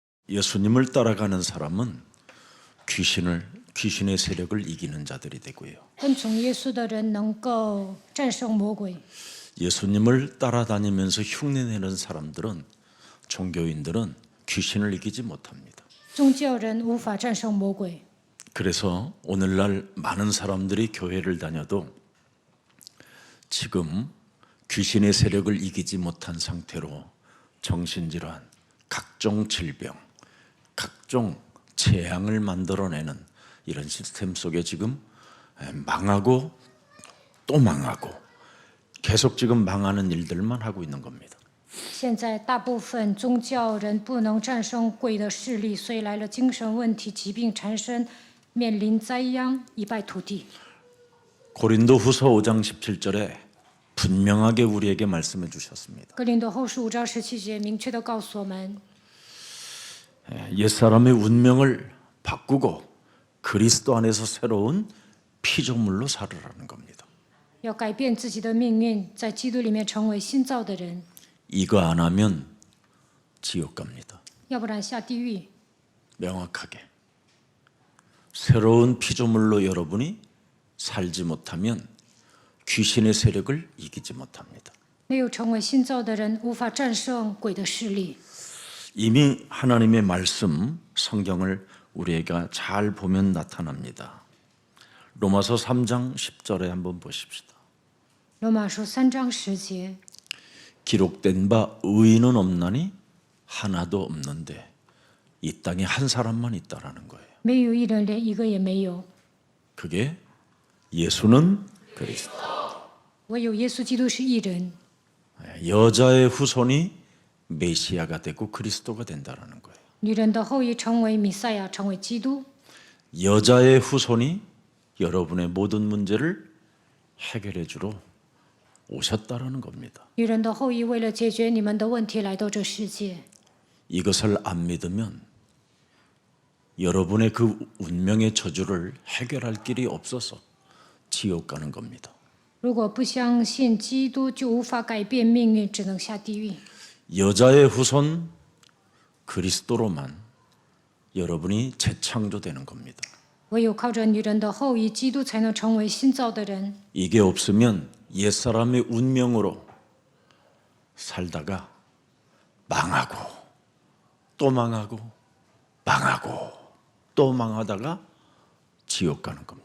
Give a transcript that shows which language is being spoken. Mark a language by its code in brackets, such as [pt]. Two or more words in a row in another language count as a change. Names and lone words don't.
[ko] 예수님을 따라가는 사람은 귀신의 세력을 이기는 자들이 되고요. [zh] 跟从耶稣的人能够战胜魔鬼。 [ko] 예수님을 따라다니면서 흉내내는 사람들은 종교인들은 귀신을 이기지 못합니다. [zh] 宗教人无法战胜魔鬼， [ko] 그래서 오늘날 많은 사람들이 교회를 다녀도 지금 귀신의 세력을 이기지 못한 상태로 정신질환, 각종 질병, 각종 재앙을 만들어내는 이런 시스템 속에 지금 망하고 또 망하고 계속 지금 망하는 일들만 하고 있는 겁니다. [zh] 现在大部分宗教人不能战胜鬼的势力，所以来了精神问题、疾病缠身，面临灾殃，一败涂地。 [ko] 고린도후서 5장 17절에 분명하게 우리에게 말씀해 주셨습니다. [zh] 哥林多后书5章17节明确地告诉我们， [ko] 옛사람의 운명을 바꾸고 그리스도 안에서 새로운 피조물로 살으라는 겁니다. [zh] 要改变自己的命运，在基督里面成为新造的人， [ko] 이거 안 하면 지옥 갑니다. [zh] 要不然下地狱。 [ko] 명확하게. 새로운 피조물로 여러분이 살지 못하면 귀신의 세력을 이기지 못합니다. [zh] 没有成为新造的人，无法战胜鬼的势力。 [ko] 이미 하나님의 말씀, 성경을 우리가 잘 보면 나타납니다. 로마서 3장 10절에 한번 보십시다. [zh] 罗马书3章10节， [ko] 기록된 바 의인은 없나니 하나도 없는데 이 땅에 한 사람만 있다라는 거예요. [zh] 没有一人，连一个也没有。 [ko] 그게 예수는 그리스도. [zh] 唯有耶稣基督是一人， [ko] 여자의 후손이 메시아가 되고 그리스도가 된다라는 거예요. [zh] 女人的后裔成为弥赛亚，成为基督。 [ko] 여자의 후손이 여러분의 모든 문제를 해결해 주러 오셨다라는 겁니다. [zh] 女人的后裔为了解决你们的问题来到这世界。 [ko] 이것을 안 믿으면 여러분의 그 운명의 저주를 해결할 길이 없어서 지옥 가는 겁니다. [zh] 如果不相信基督，就无法改变命运，只能下地狱。 [ko] 여자의 후손 그리스도로만 여러분이 재창조되는 겁니다. [zh] 唯有靠着女人的后裔，基督才能成为新造的人。 [ko] 이게 없으면 옛사람의 운명으로 살다가 망하고 또 망하고 망하고 또 망하다가 지옥 가는 겁니다.